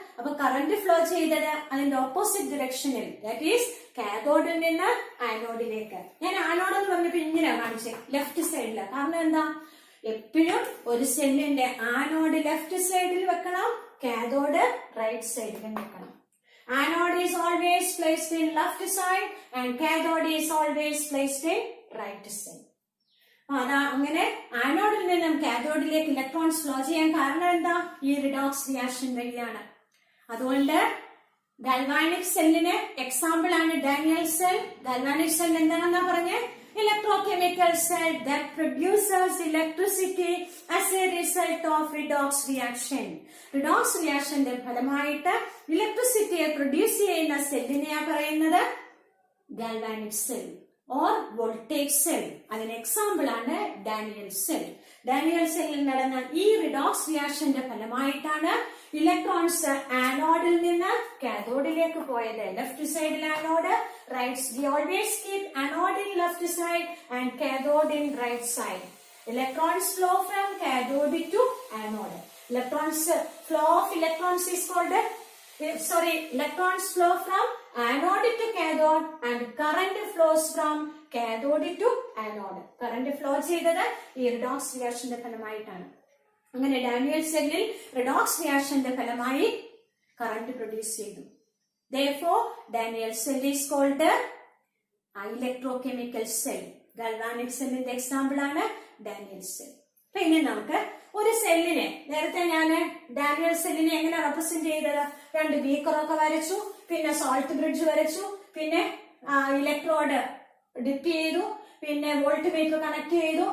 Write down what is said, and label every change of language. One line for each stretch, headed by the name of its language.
Malayalam: അപ്പൊ current flow ചെയ്തത് അതിന്റെ ഓപ്പോസിറ്റ് ഡിറക്ഷനിൽ,
English: that is
Malayalam: കാഥോഡിൽ നിന്ന് ആനോഡിലേക്ക്. ഞാൻ ആനോഡ് എന്ന് പറഞ്ഞപ്പോ ഇങ്ങനെ കാണിച്ചേ, ലെഫ്റ്റ് സൈഡില്. കാരണം എന്താ? എപ്പോഴും ഒരു സെല്ലിന്റെ ആനോഡ് ലെഫ്റ്റ് സൈഡിൽ വെക്കണം, കാഥോഡ് റൈറ്റ് സൈഡിലും വെക്കണം.
English: Anode is always placed in left side and cathode is always placed in right side.
Malayalam: അതാ അങ്ങനെ ആനോഡിൽ നിന്നും കാഥോഡിലേക്ക് ഇലക്ട്രോൺസ് ഫ്ലോ ചെയ്യാൻ കാരണം എന്താ? ഈ റിഡോക്സ് റിയാക്ഷൻ വഴിയാണ്. അതുകൊണ്ട് ഗാൽവാനിക് സെല്ലിന് എക്സാമ്പിൾ ആണ് ഡാനിയൽ സെൽ. ഗാൽവാനിക് സെൽ എന്താണെന്നാ പറഞ്ഞേ?
English: Electrochemical cell that produces electricity as a result of redox reaction.
Malayalam: Redox reactionന്റെ ഫലമായിട്ട് ഇലക്ട്രിസിറ്റിയെ പ്രൊഡ്യൂസ് ചെയ്യുന്ന സെല്ലിനെയാ പറയുന്നത് galvanic cell or voltage cell. അതിന് എക്സാമ്പിൾ ആണ് ഡാനിയൽ സെൽ. ഡാനിയൽ സെല്ലിൽ നടന്ന ഈ റിഡോക്സ് റിയാക്ഷന്റെ ഫലമായിട്ടാണ് ഇലക്ട്രോൺസ് ആനോഡിൽ നിന്ന് കാഥോഡിലേക്ക് പോയത്. ലെഫ്റ്റ് സൈഡിൽ anode, right.
English: We always keep anode in left side and cathode in right side. Electrons flow from cathode to anode. Flow of electrons is called electrons flow from anode to cathode and current flows from cathode to anode.
Malayalam: Current flow ചെയ്തത് ഈ redox റിയാക്ഷന്റെ ഫലമായിട്ടാണ്. അങ്ങനെ Daniel സെല്ലിൽ redox റിയാക്ഷന്റെ ഫലമായി current produce ചെയ്തു.
English: Therefore, Daniel cell is called the electrochemical cell.
Malayalam: Galvanic cellന്റെ example ആണ് Daniel cell. അപ്പൊ ഇനി നമുക്ക് ഒരു സെല്ലിനെ, നേരത്തെ ഞാൻ ഡാനിയൽ സെല്ലിനെ എങ്ങനെ റെപ്രസെന്റ് ചെയ്തത്? 2 ബീക്കറൊക്കെ വരച്ചു, പിന്നെ സോൾട്ട് ബ്രിഡ്ജ് വരച്ചു, പിന്നെ ഇലക്ട്രോഡ് ഡിപ്പ് ചെയ്തു, പിന്നെ വോൾട്ട് മീറ്റർ കണക്ട് ചെയ്തു.